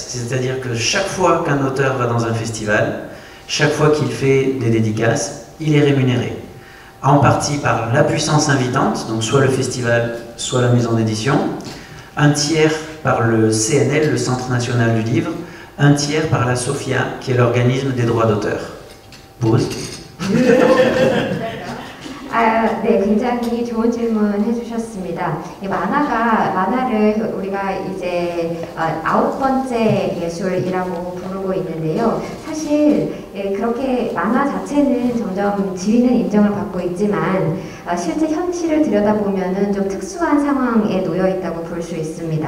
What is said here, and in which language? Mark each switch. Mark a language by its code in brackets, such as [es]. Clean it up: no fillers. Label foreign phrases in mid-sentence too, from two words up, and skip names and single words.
[fr] C'est-à-dire que chaque fois qu'un auteur va dans un festival, chaque fois qu'il fait des dédicaces, il est rémunéré. En partie par la puissance invitante, donc soit le festival, soit la maison d'édition, un tiers par le CNL, le Centre National du Livre, un tiers par la SOFIA, qui est l'organisme des droits d'auteur. Pause. [ko] 네, 굉장히 좋은 질문 해주셨습니다. 만화를 우리가 이제 9번째 예술이라고 부르고 있는데요. 사실 그렇게 만화 자체는 점점 지위는 인정을 받고 있지만 실제 현실을 들여다보면은 좀 특수한 상황에 놓여 있다고 볼 수 있습니다.